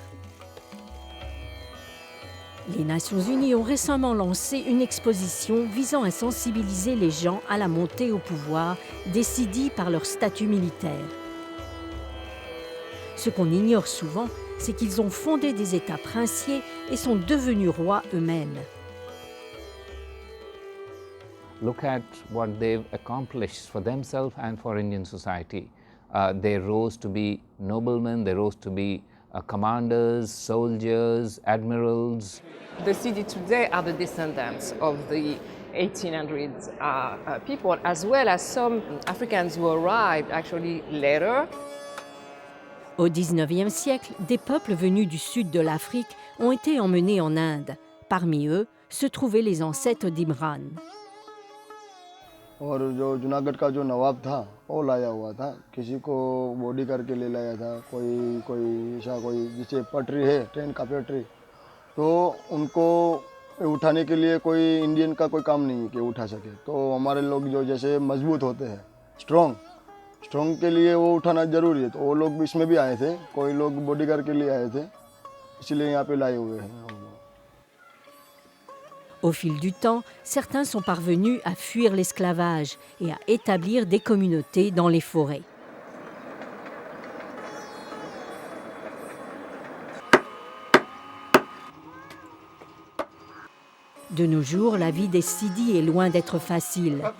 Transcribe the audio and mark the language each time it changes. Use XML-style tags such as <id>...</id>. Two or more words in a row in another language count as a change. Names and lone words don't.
<fr>Les Nations Unies ont récemment lancé une exposition visant à sensibiliser les gens à la montée au pouvoir des Sidis par leur statut militaire. Ce qu'on ignore souvent, c'est qu'ils ont fondé des États princiers et sont devenus rois eux-mêmes.</fr> <en>Look at what they've accomplished for themselves and for Indian society. They rose to be noblemen, they rose to be commanders, soldiers, admirals. The Sidi today are the descendants of the 1800s people, as well as some Africans who arrived actually later.</en> <fr>Au XIXe siècle, des peuples venus du sud de l'Afrique ont été emmenés en Inde. Parmi eux se trouvaient les ancêtres d'Imran.</fr> <hi>और जो जूनागढ़ का जो नवाब था वो लाया हुआ था, किसी को बॉडी करके ले लाया था, कोई ऐसा कोई जिसे पटरी है, ट्रेन का पटरी, तो उनको उठाने के लिए कोई इंडियन का कोई काम नहीं है कि उठा सके. तो हमारे लोग जो जैसे मजबूत होते हैं, स्ट्रॉन्ग के लिए वो उठाना ज़रूरी है, तो वो लोग इसमें भी आए थे, कोई लोग बॉडी करके लिए आए थे, इसलिए यहाँ पे लाए हुए हैं.</hi> <fr>Au fil du temps, certains sont parvenus à fuir l'esclavage et à établir des communautés dans les forêts. De nos jours, la vie des Sidis est loin d'être facile.</fr>